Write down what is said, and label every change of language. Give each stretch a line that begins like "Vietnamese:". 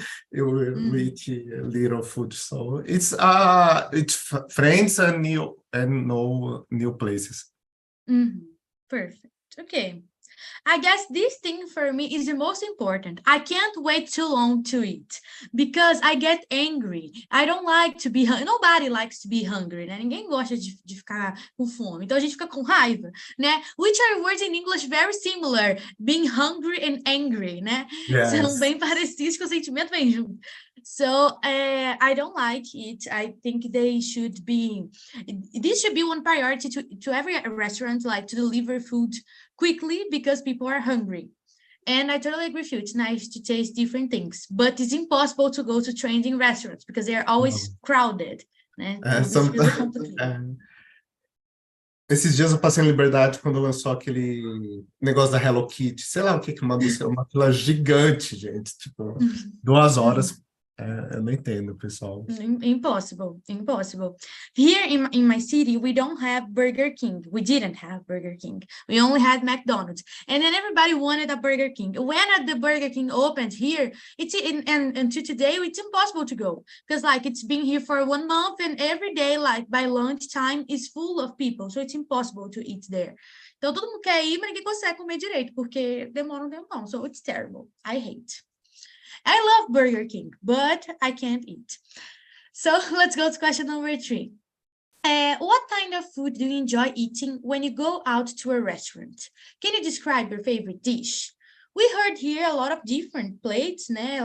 English: You eat little food, so it's friends and no new places. Perfect. Okay. I guess this thing for me is the most important. I can't wait too long to eat because I get angry. I don't like to be hungry. Nobody likes to be hungry, né?
Portuguese: Ninguém gosta de ficar com fome. Então a gente fica com raiva, né?
English: Which are words in English very similar, being hungry and angry, né?
Portuguese: São
English: Yes.
Portuguese: bem parecidos, que o sentimento vem junto.
English: So I don't like it. I think this should be one priority to every restaurant, like to deliver food quickly because people are hungry. And I totally agree with you. It's nice to taste different things, but it's impossible to go to trending restaurants because they are always crowded. Né? It's really complicated.
Portuguese: Esses dias eu passei em Liberdade quando lançou aquele negócio da Hello Kitty. Sei lá o que mandou ser uma fila gigante, gente. Tipo, 2 horas. Eu não entendo, pessoal.
English: Impossible. Here in my city, we don't have Burger King. We didn't have Burger King. We only had McDonald's. And then everybody wanted a Burger King. When the Burger King opened here, and until today, it's impossible to go. Because like it's been here for 1 month and every day, like by lunchtime, is full of people. So it's impossible to eat there.
Portuguese: Então todo mundo quer ir, mas ninguém consegue comer direito, porque demora um tempão.
English: So it's terrible. I hate. I love Burger King, but I can't eat. So let's go to question number 3. What kind of food do you enjoy eating when you go out to a restaurant? Can you describe your favorite dish? We heard here a lot of different plates, né?